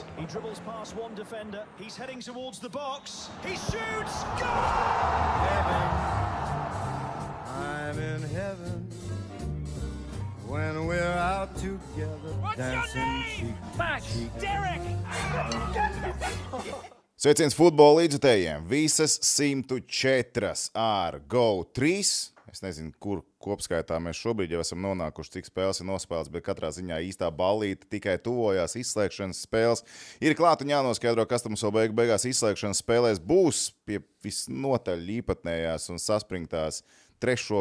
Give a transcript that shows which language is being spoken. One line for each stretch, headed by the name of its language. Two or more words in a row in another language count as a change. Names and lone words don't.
English: He dribbles past one defender. He's heading towards the box. He shoots. Goal! I'm in heaven when we're out together. What's your dancing name? cheek to Max, cheek. Derek.
Latvian: Sveiciens futbola līdzjutējiem. Visas 104 ar GO3. Es nezinu, kur kopskaitā mēs šobrīd jau esam nonākuši, cik spēles ir nospēlēts, bet katrā ziņā īstā ballīte tikai tuvojās izslēgšanas spēles. Ir klāt un jānoskaidro, kas tam vēl beigās izslēgšanas spēlēs būs pie visnotaļ īpatnējās un saspringtās 3.